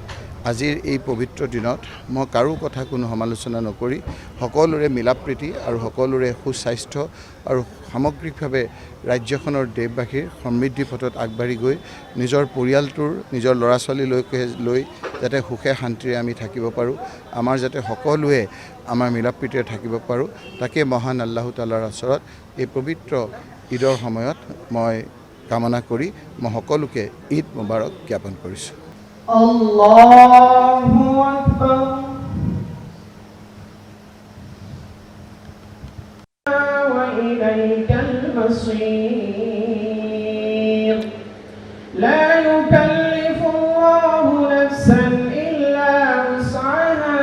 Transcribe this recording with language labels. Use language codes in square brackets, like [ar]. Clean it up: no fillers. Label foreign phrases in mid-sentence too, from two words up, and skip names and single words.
[as] আজিৰ এই পবিত্ৰ দিনত মই কাৰো কথা কোনো সমালোচনা নকৰি সকলোৰে মিলা প্ৰীতি আৰু সকলোৰে সুস্বাস্থ্য আৰু সামগ্ৰিকভাৱে ৰাজ্যখনৰ দেশবাসীৰ সমৃদ্ধি পথত আগবাঢ়ি গৈ নিজৰ পৰিয়ালটোৰ, নিজৰ ল'ৰা ছোৱালীলৈকে লৈ যাতে সুখে শান্তিৰে আমি থাকিব পাৰোঁ, আমাৰ যাতে সকলোৱে আমাৰ মিলা প্ৰীতিৰে থাকিব পাৰোঁ, তাকে মহান আল্লাহ তাআলাৰ ওচৰত এই পবিত্ৰ ঈদৰ সময়ত মই কামনা কৰি মই সকলোকে [ar] عيد مبارك [as] জ্ঞাপন কৰিছোঁ। [ar] الله أكبر. وإليك المصير. لا يكلف الله نفسا إلا وسعها.